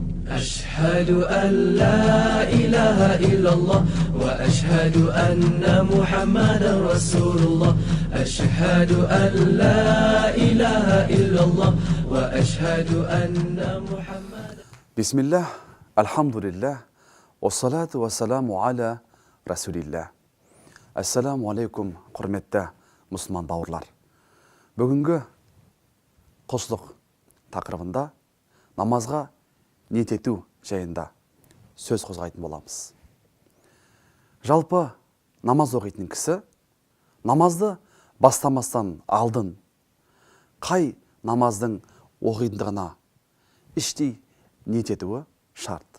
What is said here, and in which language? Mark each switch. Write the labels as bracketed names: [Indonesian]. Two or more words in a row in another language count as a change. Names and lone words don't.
[Arabic] أشهد أن لا إله إلا الله وأشهد أن محمدا رسول الله أشهد أن لا إله إلا الله وأشهد أن محمدا بسم الله الحمد لله والصلاة والسلام على رسول الله. السلام عليكم, [Kazakh] құрметті мұсылман бауырлар. Бүгінгі құлшылық тақырыбында намазға ниет ету жайында сөз қозғайтын боламыз. Жалпы намаз оқитын кісі намазды бастамастан алдын қай намаздың оқитындығына іштей ниет етуі шарт.